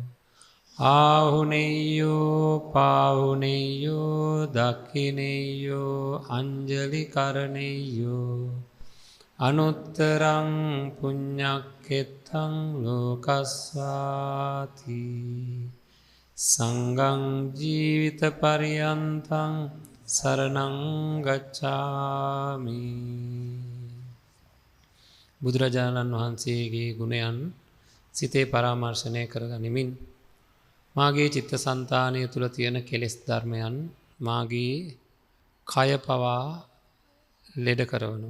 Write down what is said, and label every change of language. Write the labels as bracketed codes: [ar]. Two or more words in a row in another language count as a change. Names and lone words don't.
[pi] ආහුනේයෝ පාහුනේයෝ දක්ඛිනේයෝ අංජලි කරණේයෝ අනුත්තරං පුඤ්ඤක්ඛෙත්තං ලෝකස්සාති සංඝං ජීවිත පරියන්තං සරණං ගච්ඡාමි. [si] බුදුරජාණන් වහන්සේගේ ගුණයන් සිතේ පරාමර්ශනය කරගනිමින් මාගේ චිත්තසංතානය තුළ තියෙන කෙලෙස් ධර්මයන් මාගේ කය පවා ලෙඩ කරවනවා.